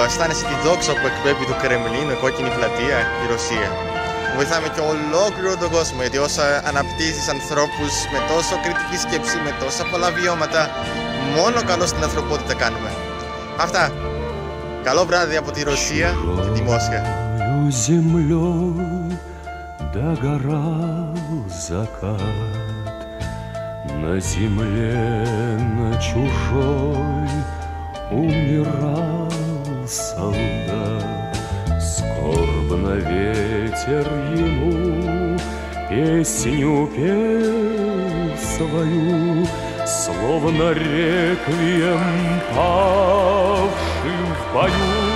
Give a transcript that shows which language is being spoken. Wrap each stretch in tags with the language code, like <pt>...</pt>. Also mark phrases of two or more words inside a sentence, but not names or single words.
<el>Αισθάνεσαι τη δόξα που εκπέμπει το Κρεμλίνο, η κόκκινη πλατεία, η Ρωσία. Βοηθάμε και ολόκληρο τον κόσμο, γιατί όσα αναπτύσσεις ανθρώπους με τόσο κριτική σκέψη, με τόσα πολλά βιώματα, μόνο καλό στην ανθρωπότητα κάνουμε. Αυτά. Καλό βράδυ από τη Ρωσία και τη Μόσχα.</el> <ru>На земле, на чужой, умирал солдат. Скорбно ветер ему песню пел свою, словно реквием павшим в бою.</ru>